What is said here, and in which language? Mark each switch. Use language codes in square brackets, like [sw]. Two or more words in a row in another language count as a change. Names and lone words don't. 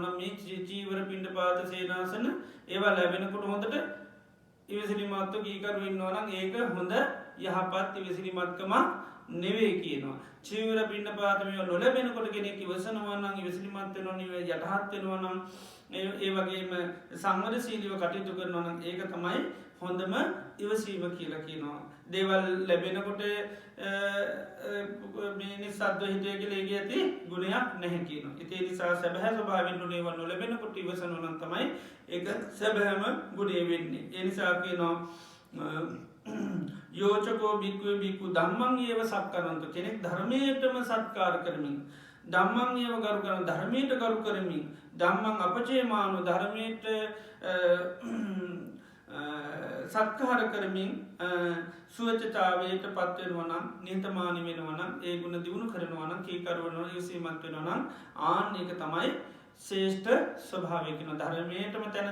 [si] නම් මේ චීවර පිණ්ඩපාත සේනාසන ඒවා ලැබෙනකොට හොඳට ඉවසිලිමත්ව කීකරු වෙනවා නම් ඒක හොඳ යහපත් ඉවසිලිමත්කම නෙවෙයි කියනවා චීවර පිණ්ඩපාත මේවා නොලැබෙනකොට කෙනෙක් ඉවසනවා නම් ඉවසිලිමත් වෙනවා නම් යටහත් වෙනවා නම් ඒ වගේම සංවරශීලීව කටයුතු කරනවා නම් ඒක තමයි හොඳම ඉවසීම කියලා කියනවා දේවල් ලැබෙනකොට මේ නිසද්ව හිතය කියලා ඒකේ ඇති ගුණයක් නැහැ කියනවා. ඒ නිසා සැබෑ ස්වභාවයෙන් දේවල් නොලැබෙනකොට ඉවසනවා නම් තමයි ඒක සැබෑම ගුණය වෙන්නේ. ඒ නිසා කියනවා [pi] යෝචකෝ බික්ඛු බික්ඛු ධම්මං ඒව සක්කරන්ත [si] කෙනෙක් ධර්මයටම සත්කාර කරමින් [pi] ධම්මං ඒව කරු [si] කරන ධර්මයට කරු කරමින් [pi] ධම්මං අපචේමානෝ [si] ධර්මයට සත්කාර කරමින් සුවචතාවයට පත්වෙනවා නම් නිහතමානී වෙනවා නම් ඒ ගුණ දියුණු කරනවා නම් කීකරු වෙනවා ඉවසීමත් වෙනවා නම් ආන්න ඒක තමයි ශ්‍රේෂ්ඨ ස්වභාවය කියන ධර්මයටම තැන